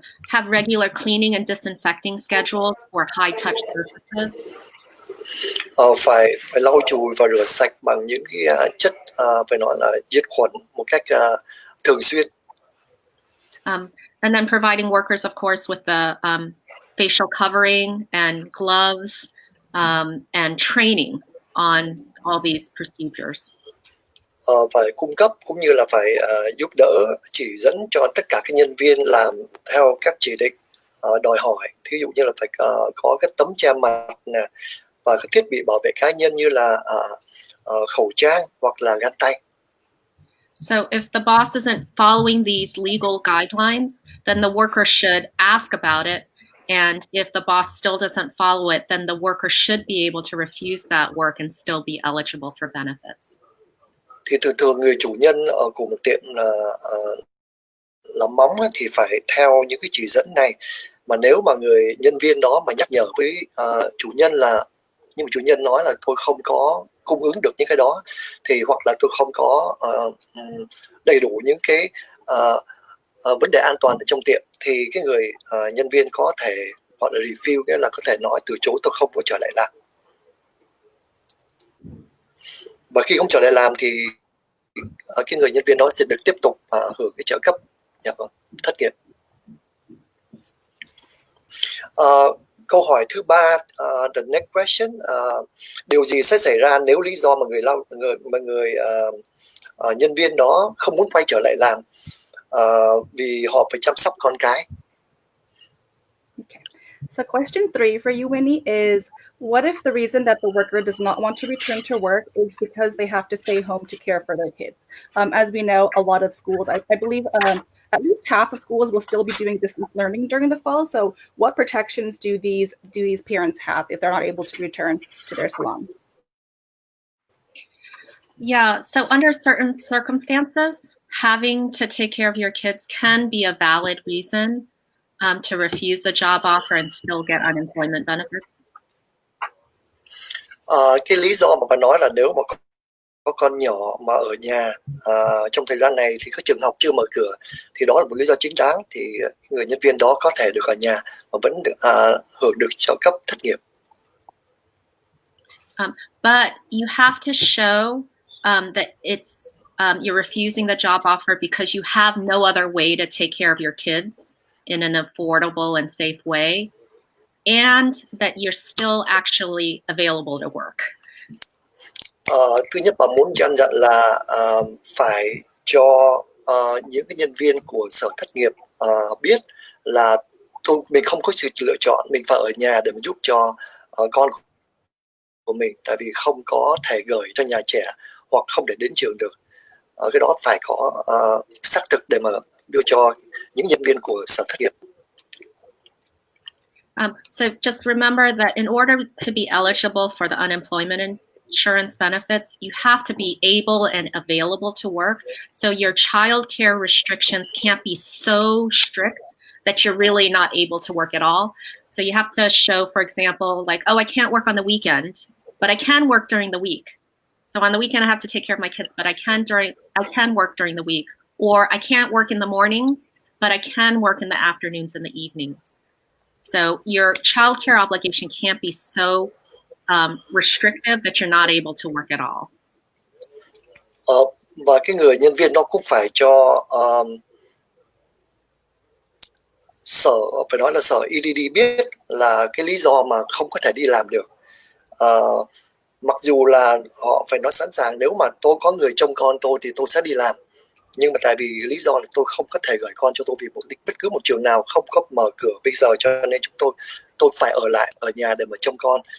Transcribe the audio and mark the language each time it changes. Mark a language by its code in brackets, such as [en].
[en] Have regular cleaning and disinfecting schedules for high touch surfaces. [vi] Phải lau chùi và rửa sạch bằng những cái chất phải nói là diệt khuẩn một cách thường xuyên. [en] And then providing workers, of course, with the facial covering and gloves and training on all these procedures. [vi] Phải cung cấp cũng như là phải giúp đỡ, chỉ dẫn cho tất cả các nhân viên làm theo các chỉ định đòi hỏi. Thí dụ như là phải có cái tấm che mặt nè, và các thiết bị bảo vệ cá nhân như là khẩu trang hoặc là găng tay. [en] So if the boss isn't following these legal guidelines, then the worker should ask about it. And if the boss still doesn't follow it, then the worker should be able to refuse that work and still be eligible for benefits. [vi] Thì thường người chủ nhân của một tiệm làm móng thì phải theo những cái chỉ dẫn này. Mà nếu mà người nhân viên đó mà nhắc nhở với chủ nhân là, nhưng mà chủ nhân nói là tôi không có cung ứng được những cái đó, thì hoặc là tôi không có đầy đủ những cái vấn đề an toàn ở trong tiệm, thì cái người nhân viên có thể gọi là refuse, nghĩa là có thể nói từ chối, tôi không có trở lại làm. Và khi không trở lại làm thì cái người nhân viên đó sẽ được tiếp tục hưởng cái trợ cấp thất nghiệp. Câu hỏi thứ ba, [en] the next question, [vi] điều gì sẽ xảy ra nếu lý do mà người nhân viên đó không muốn quay trở lại làm vì họ phải chăm sóc con cái? [en] Okay. So question 3 for you, Winnie, is what if the reason that the worker does not want to return to work is because they have to stay home to care for their kids? As we know, a lot of schools, I believe at least half of schools will still be doing distance learning during the fall. So what protections do these parents have if they're not able to return to their salon? Yeah, so under certain circumstances, having to take care of your kids can be a valid reason to refuse a job offer and still get unemployment benefits. [vi] Cái lý do mà bạn nói là nếu mà có con nhỏ mà ở nhà trong thời gian này thì các trường học chưa mở cửa, thì đó là một lý do chính đáng, thì người nhân viên đó có thể được ở nhà và vẫn được, hưởng được trợ cấp thất nghiệp. [en] But you have to show that it's you're refusing the job offer because you have no other way to take care of your kids in an affordable and safe way, and that you're still actually available to work. [vi] Thứ nhất, bà muốn căn dặn là phải cho những cái nhân viên của sở thất nghiệp biết là mình không có sự lựa chọn, mình phải ở nhà để mà giúp cho con của mình, tại vì không có thể gửi cho nhà trẻ hoặc không để đến trường được. Cái đó phải có xác thực để mà đưa cho những nhân viên của sở thất nghiệp. [en] So just remember that in order to be eligible for the unemployment insurance benefits, you have to be able and available to work. So your child care restrictions can't be so strict that you're really not able to work at all. So you have to show, for example, like, oh, I can't work on the weekend, but I can work during the week. So on the weekend I have to take care of my kids, but I can work during the week. Or I can't work in the mornings, but I can work in the afternoons and the evenings. So your child care obligation can't be so restrictive that you're not able to work at all. [vi] Và cái người nhân viên đó cũng phải cho sở, phải nói là sở EDD biết là cái lý do mà không có thể đi làm được. Mặc dù là họ phải nói sẵn sàng, nếu mà tôi có người trông con tôi thì tôi sẽ đi làm, nhưng mà tại vì lý do là tôi không có thể gửi con cho tôi vì bất cứ một trường nào không có mở cửa bây giờ, cho nên tôi phải ở lại ở nhà để mà trông con.